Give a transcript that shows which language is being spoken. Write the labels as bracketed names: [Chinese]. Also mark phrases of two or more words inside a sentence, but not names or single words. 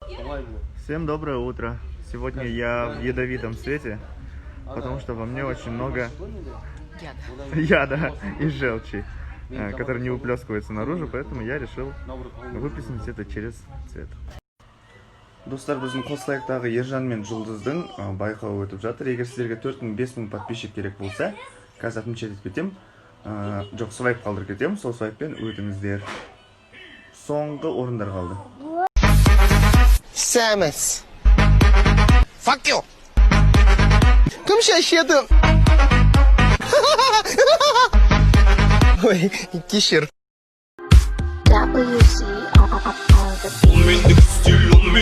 [Russian] Всем доброе утро. Сегодня я в ядовитом свете, потому что во мне очень много яда и желчи, который не выплескивается наружу, поэтому я решил выплеснуть это через цвет. [Kazakh] Достар, біздің Қослайықтағы Ержан мен Жұлдыздың байқауы өтіп жатыр. Егер сіздерге 4000-5000 подписчик керек болса, қазір отмечать етіп кетем. Жоқ, свайп қалдырып кетем. Сол свайппен өтіңіздер. Соңғы орындар қалды. Самец. [English] Fuck you. [Kazakh] Кім шашеді? Ой, кешір. [English] WC on the beat.